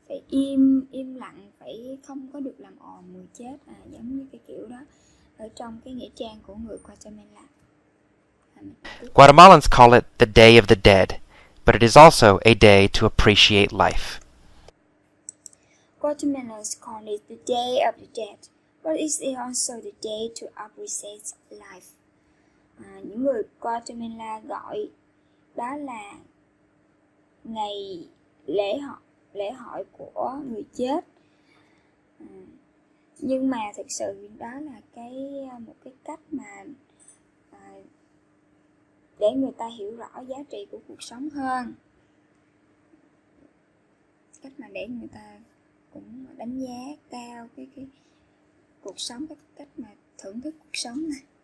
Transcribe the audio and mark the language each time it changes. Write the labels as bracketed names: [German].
[Vietnamese] im lặng, phải không có được làm ồn người chết, giống như cái kiểu đó ở trong cái nghĩa trang của người Guatemala. [English] Guatemalans call it the Day of the Dead, but it is also a day to appreciate life. Guatemalans call it the Day of the Dead, but it is also the day to appreciate life. [Vietnamese] Những người Guatemala gọi đó là ngày lễ hội của người chết. Nhưng mà thực sự đó là một cái cách mà để người ta hiểu rõ giá trị của cuộc sống hơn, cách mà để người ta cũng đánh giá cao cái cuộc sống, cái cách mà thưởng thức cuộc sống này.